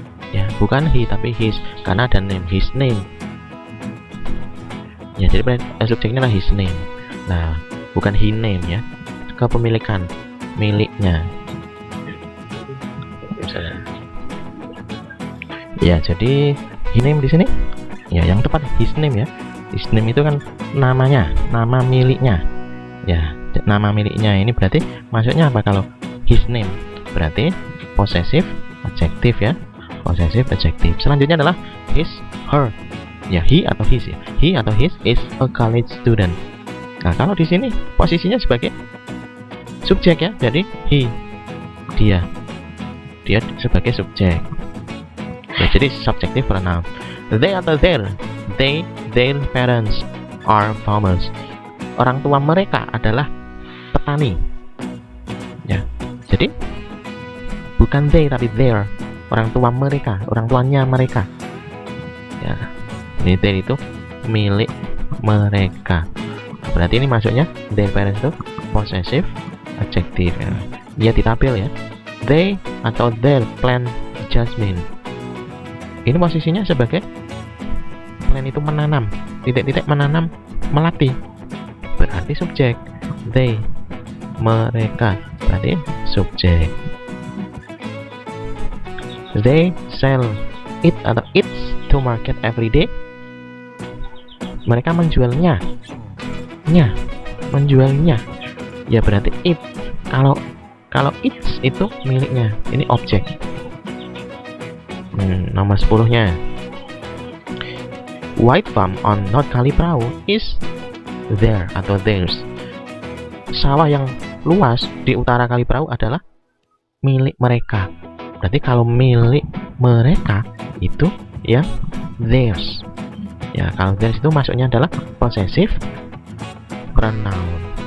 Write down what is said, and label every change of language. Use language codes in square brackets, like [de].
[id] Ya, bukan he tapi his karena ada name, his name. Ya, jadi subjeknya adalah his name. Nah, bukan he name ya. Kepemilikan, miliknya. Ya, jadi he name di sini ya yang tepat his name ya. His name itu kan namanya, nama miliknya. Ya, nama miliknya ini berarti maksudnya apa kalau his name? Berarti possessive adjective ya. Possessive adjective. Selanjutnya adalah his, her. Ya, he atau his ya. [en] He atau his is a college student. [id] Nah, kalau di sini posisinya sebagai subjek ya. Jadi he, dia sebagai subjek. Ya, jadi subjective pronoun. [en] They atau their parents are farmers. [id] Orang tua mereka adalah petani. Ya, jadi bukan they tapi their. Orang tua mereka, orang tuanya mereka. Ya, ini their itu milik mereka. Berarti ini maksudnya their parents itu possessive adjective ya. Dia ditampil ya. [en] They atau their plant jasmine. [id] Ini posisinya sebagai plant itu menanam, titik-titik menanam melati. Berarti subjek. They, mereka, berarti subjek. [en] They sell it atau its to market every day. [id] Mereka menjualnya. Menjualnya. Ya berarti it. Kalau its itu miliknya. Ini objek. Nomor 10-nya. [en] White farm on North Kaliprau is their atau theirs. [id] Sawah yang luas di utara Kaliprau adalah milik mereka. Berarti kalau milik mereka itu ya theirs. Ya, kalau theirs itu maksudnya adalah possessive pronoun.